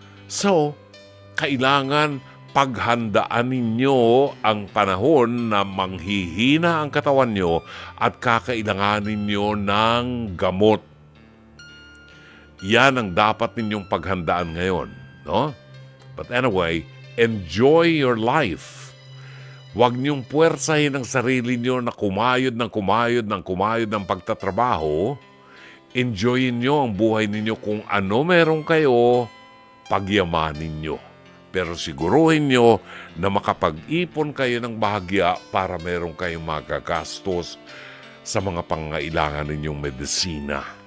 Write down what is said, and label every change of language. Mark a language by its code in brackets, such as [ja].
[tl] So, kailangan paghandaan ninyo ang panahon na manghihina ang katawan nyo at kakailanganin nyo ng gamot. Yan ang dapat ninyong paghandaan ngayon. No? [en] But anyway, enjoy your life. [tl] Huwag niyong puwersahin ang sarili niyo na kumayod ng pagtatrabaho. Enjoyin niyo ang buhay ninyo kung ano meron kayo, pagyamanin niyo. Pero siguruhin niyo na makapag-ipon kayo ng bahagya para meron kayong magagastos sa mga pangailangan ninyong medisina.